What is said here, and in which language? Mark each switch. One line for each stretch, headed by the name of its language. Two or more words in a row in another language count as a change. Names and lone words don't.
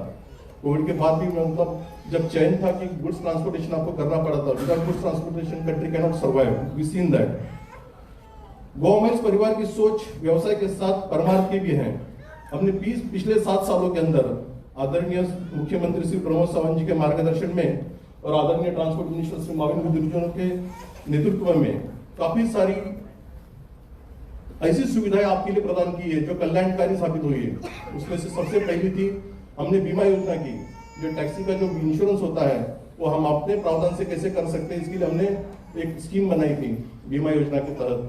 Hindi: कोविड के बाद भी मतलब जब चयन था कि
English: goods transportation
Hindi: आपको करना पड़ा था,
English: without goods transportation country cannot survive. We seen that.
Hindi: गोवा माइंस परिवार की सोच व्यवसाय के साथ परमार्थ भी है. हमने पिछले 7 सालों के अंदर आदरणीय मुख्यमंत्री श्री प्रमोद सावंत जी के मार्गदर्शन में और आदरणीय ट्रांसपोर्ट मिनिस्टर श्री माविन गुदिनो के नेतृत्व में काफी सारी ऐसी सुविधाएं आपके लिए प्रदान की है जो कल्याणकारी साबित हुई है. उसमें से सबसे पहली थी हमने बीमा योजना की. जो टैक्सी का जो इंश्योरेंस होता है वो हम अपने प्रावधान से कैसे कर सकते हैं, इसके लिए हमने एक स्कीम बनाई थी बीमा योजना के तहत.